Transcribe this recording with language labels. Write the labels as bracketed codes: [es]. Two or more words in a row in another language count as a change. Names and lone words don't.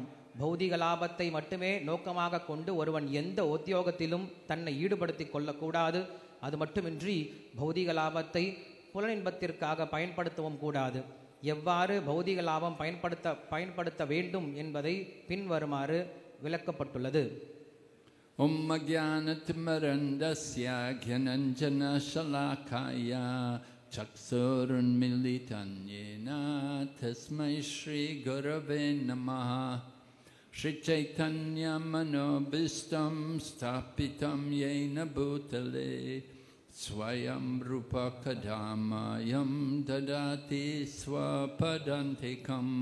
[ta] பௌதிக லாபத்தை மட்டுமே நோக்கமாக கொண்டு ஒருவன் எந்த உத்தியோகத்திலும் தன்னை ஈடுபடுத்திக் கொள்ளக்கூடாது. அது மட்டுமின்றி பௌதிக லாபத்தை புலனின்பத்திற்காக பயன்படுத்தவும் கூடாது. எவ்வாறு பௌதிக லாபம் பயன்படுத்த வேண்டும் என்பதை பின்வருமாறு விளக்கப்பட்டுள்ளது. [sa] ओम् ज्ञानतिमिरान्धस्य ज्ञानाञ्जन शलाकया चक्षुरुन्मीलितं येन तस्मै श्री गुरवे नमः. श्री चैतन्य मनोऽभीष्टं स्थापितं येन भूतले स्वयं रूपः कदा मह्यं ददाति स्वपदान्तिकम्.